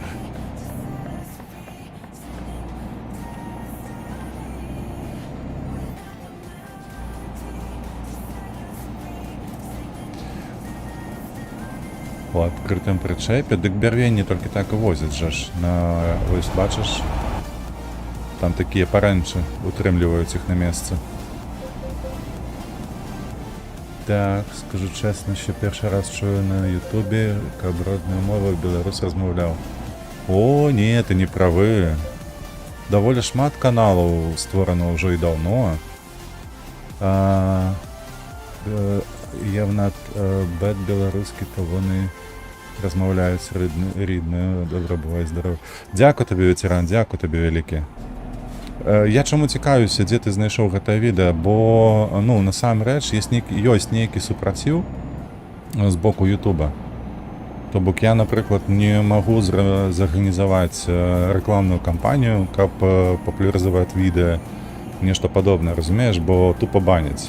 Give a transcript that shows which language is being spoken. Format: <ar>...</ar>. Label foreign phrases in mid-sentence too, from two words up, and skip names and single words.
<be>У адкрытым прычэпе, дык бярвенні толькі так і возяць жа ж. Вось бачыш, там такія парэнчы утрымліваюць іх на месцы.</be> <uk>Так, скажу чесно, що перший раз чую на Ютубі,</uk> <be>каб родною мовою беларус размаўляў. О, не, ты не правы. Даволі шмат каналаў створано ўжо і даўно. Явно бет беларускі,</be> <uk>то вони размаўляюць рідною. Добра, бувай здоров. Дякую табе, ветеран, дякую табе вялікі.</uk> <be>Я чаму цікавюся, дзе ты знайшоў гэтае відэа, бо, ну, насамрэч, ёсць нейкі супраціў з боку Ютуба. То бок я, напрыклад, не магу зарганізаваць рэкламную кампанію, каб папулярызаваць відэа, нешта падобнае, разумееш, бо тупо баняць.</be>